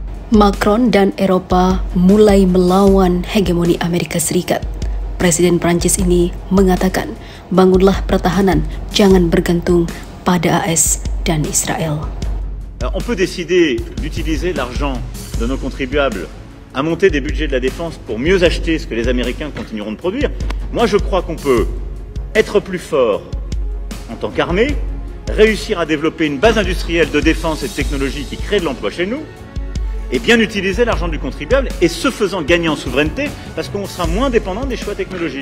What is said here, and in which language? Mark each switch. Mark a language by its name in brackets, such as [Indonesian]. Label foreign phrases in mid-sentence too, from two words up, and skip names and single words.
[Indonesian] Macron dan Eropa mulai melawan hegemoni Amerika Serikat. Presiden Prancis ini mengatakan, bangunlah pertahanan, jangan bergantung pada AS dan Israel. [French] On peut décider d'utiliser l'argent de nos contribuables à monter des budgets de la défense pour mieux acheter ce que les Américains continueront de produire. Moi, je crois qu'on peut être plus fort en tant qu'armée, réussir à développer une base industrielle de défense et de technologie qui crée de l'emploi chez nous, et bien utiliser l'argent du contribuable, et ce faisant gagner en souveraineté, parce qu'on sera moins dépendant des choix technologiques.